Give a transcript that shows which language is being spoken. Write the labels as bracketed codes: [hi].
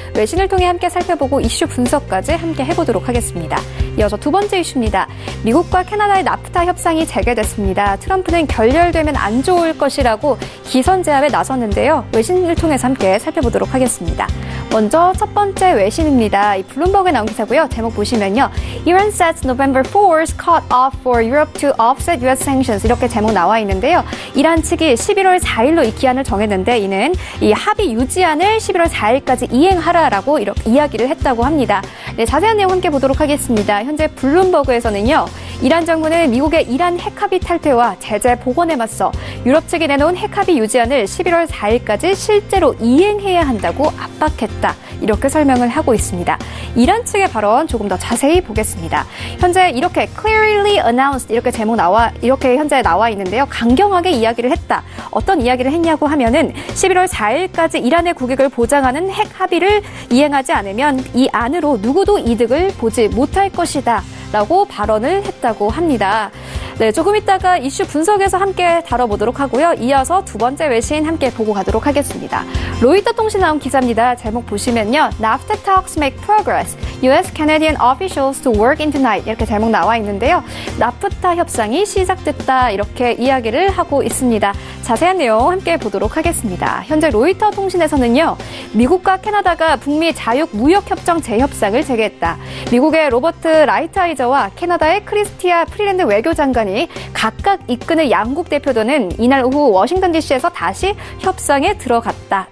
[ko] 외신을 통해 함께 살펴보고 이슈 분석까지 함께 해보도록 하겠습니다. 이어서 두 번째 이슈입니다. 미국과 캐나다의 나프타 협상이 재개됐습니다. 트럼프는 결렬되면 안 좋을 것이라고 기선 제압에 나섰는데요. 외신을 통해서 함께 살펴보도록 하겠습니다. 먼저 첫 번째 외신입니다. 이 블룸버그에 나온 기사고요. 있는데요. 제목 보시면요. [en] Iran sets November 4th cut off for Europe to offset US sanctions. [ko] 이렇게 제목 나와 있는데요. 이란 측이 11월 4일로 이 기한을 정했는데 이는 이 합의 유지안을 11월 4일까지 이행하라라고 이렇게 이야기를 했다고 합니다. 네, 자세한 내용 함께 보도록 하겠습니다. 현재 블룸버그에서는요. 이란 정부는 미국의 이란 핵합의 탈퇴와 제재 복원에 맞서 유럽 측이 내놓은 핵합의 유지안을 11월 4일까지 실제로 이행해야 한다고 압박했다. 이렇게 설명을 하고 있습니다. 이란 측의 발언 조금 더 자세히 보겠습니다. 현재 이렇게 clearly announced 이렇게 현재 나와 있는데요. 강경하게 이야기를 했다. 어떤 이야기를 했냐고 하면은 11월 4일까지 이란의 국익을 보장하는 핵 합의를 이행하지 않으면 이 안으로 누구도 이득을 보지 못할 것이다. 라고 발언을 했다고 합니다. 네, 조금 있다가 이슈 분석에서 함께 다뤄보도록 하고요. 이어서 두 번째 외신 함께 보고 가도록 하겠습니다. 로이터 통신 나온 기사입니다. 제목 보시면요. [en] NAFTA talks make progress. US Canadian officials to work in tonight. [ko] 이렇게 제목 나와 있는데요. 나프타 협상이 시작됐다. 이렇게 이야기를 하고 있습니다. 자세한 내용 함께 보도록 하겠습니다. 현재 로이터 통신에서는요. 미국과 캐나다가 북미 자유무역협정 재협상을 재개했다. 미국의 로버트 라이트아이저와 캐나다의 크리스티아 프리랜드 외교장관이 각각 이끄는 양국 대표단은 이날 오후 워싱턴 DC에서 다시 협상에 들어갔다.